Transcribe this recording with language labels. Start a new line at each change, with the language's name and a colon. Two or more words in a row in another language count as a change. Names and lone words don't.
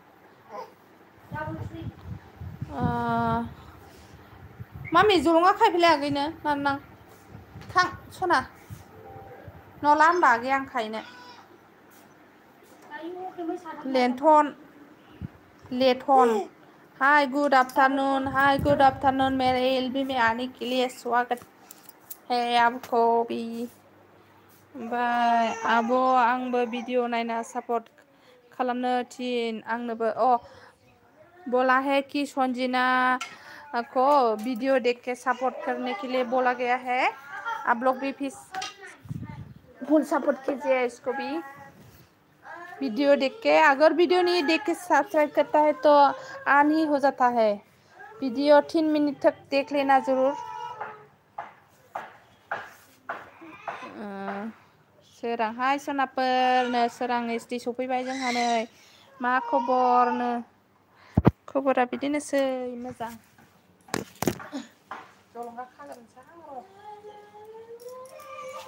Bodo: आं मामि जलंगा खायफैलाय आगैनो नां थां सना नला होमबा आगै आं खायनो
Hindi: लेथन
English: hi good afternoon
Hindi: मेरे एलबी में आने के लिए स्वागत है आपको भी
Bodo: ओमफ्राय आब' आंबो भिडिअ नायना सपोर्ट खालामनो
Hindi: थिन आंनोबो बोला है कि संजना को वीडियो देख के सपोर्ट करने के लिए बोला गया है आप लोग भी फुल सपोर्ट कीजिए इसको भी वीडियो देख के अगर वीडियो नहीं देख के सब्सक्राइब करता है तो ऑन ही हो जाता है वीडियो 3 मिनट तक देख लेना जरूर
Bodo: सोरां हाय सनाफोरनो सोरां एसटि सफैबाय जोंहा नै मा खबरनो खबरा बिदिनोसै मोजां जलंगा खाग्रोनोसै